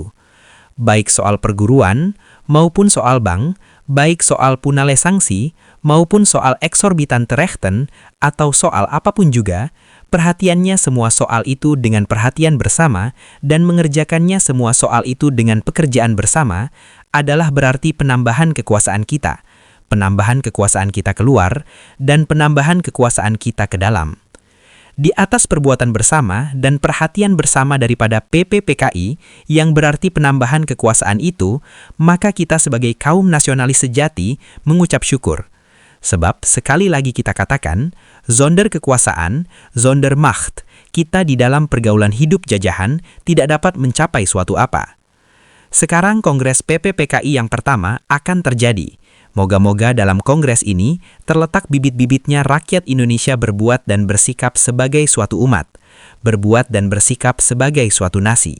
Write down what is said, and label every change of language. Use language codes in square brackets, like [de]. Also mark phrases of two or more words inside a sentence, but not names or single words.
[id] Baik soal perguruan, maupun soal bank, baik soal punale sanksi, maupun soal [nl] eksorbitante rechten, [id] atau soal apapun juga, perhatiannya semua soal itu dengan perhatian bersama dan mengerjakannya semua soal itu dengan pekerjaan bersama adalah berarti penambahan kekuasaan kita, penambahan kekuasaan kita keluar, dan penambahan kekuasaan kita ke dalam. Di atas perbuatan bersama dan perhatian bersama daripada PPPKI yang berarti penambahan kekuasaan itu, maka kita sebagai kaum nasionalis sejati mengucap syukur. Sebab sekali lagi kita katakan, [nl] zonder kekuasaan, zonder macht, [id] kita di dalam pergaulan hidup jajahan tidak dapat mencapai suatu apa. Sekarang Kongres PPPKI yang pertama akan terjadi. Moga-moga dalam kongres ini terletak bibit-bibitnya rakyat Indonesia berbuat dan bersikap sebagai suatu umat, berbuat dan bersikap sebagai suatu nasi.